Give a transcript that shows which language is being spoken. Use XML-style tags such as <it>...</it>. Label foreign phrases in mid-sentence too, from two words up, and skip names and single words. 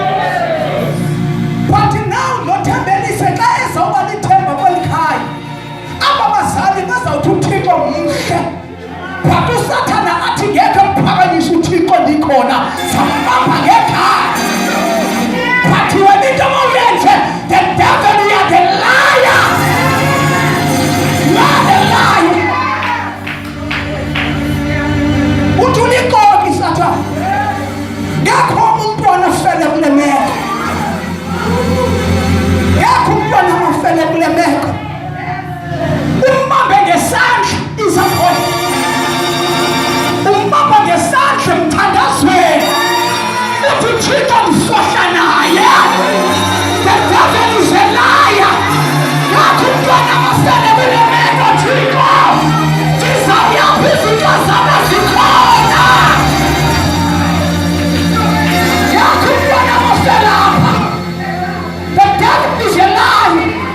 <en>But now</en> <xh>noThembelihle xa ezawuba lithemba kweli khaya, aba bazali bazawuthi uThixo mhle. But usathana athi ngeke mphakanyise uThixo ndikhona, sambamba ngekhaya. But wena into mawuyenze,</xh> <en>the devil, you are the liar. You are the liar.</en> <xh>Uthi ulikoki Sathane. Ngakho umntwana afele kule meko. Ngakho umntwana afele kule meko. Umbambe ngesandla izakhono. Umbambe ngesandla mthandazweni. Uthi uThixo ndisohla naye.</xh> <en>The devil is a liar.</en> <xh>Ngakho umntwana afele kule meko Thixo. Ndizawuyaphi izinto zabo zikhona. Ngakho umntwana afele apha.</xh> <en>The devil is a liar.</en>